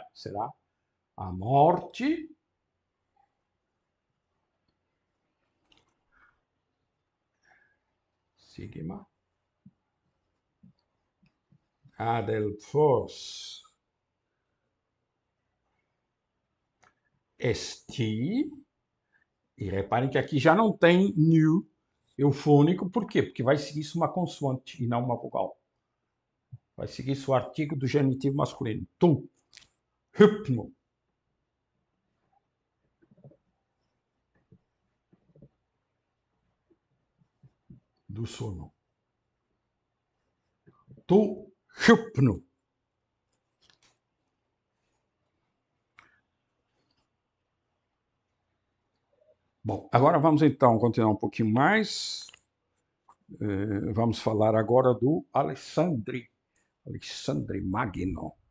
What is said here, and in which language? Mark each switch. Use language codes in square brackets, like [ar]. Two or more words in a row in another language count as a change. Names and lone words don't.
[pt] Será a morte sigma [el] ἀδελφός ἐστι, [pt] e reparem que aqui já não tem new eufônico, por quê? Porque vai seguir-se uma consoante e não uma vogal. Vai seguir-se o artigo do genitivo masculino. [el] Τοῦ ὕπνου. [pt] Do sono. [el] Τοῦ ὕπνου. [pt] Bom, agora vamos então continuar um pouquinho mais. Vamos falar agora do Alexandre Magno.